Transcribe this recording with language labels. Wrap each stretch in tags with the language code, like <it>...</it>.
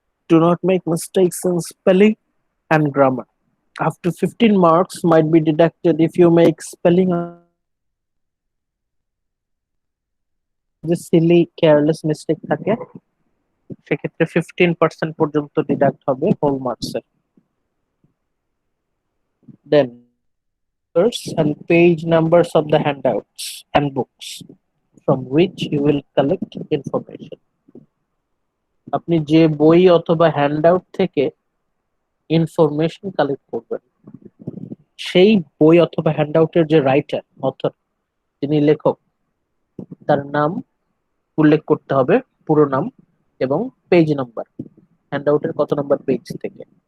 <en>Do not make mistakes in spelling and grammar. Up to 15 marks might be deducted if you make spelling</en> <bn>যে Seely careless mistake থাকে, সেক্ষেত্রে 15% পর্যন্ত deduct হবে whole মার্কসের।</bn> <en>Then and page numbers of the handouts and books from which you will collect information.</en> <bn>আপনি যে বই অথবা হ্যান্ডআউট থেকে ইনফরমেশন কালেক্ট করবেন, সেই বই অথবা হ্যান্ডআউটের যে রাইটার, অথর, যিনি লেখক, তার নাম উল্লেখ করতে হবে, পুরো নাম এবং পেজ নাম্বার, হ্যান্ডআউটের কত নাম্বার পেজ থেকে।</bn>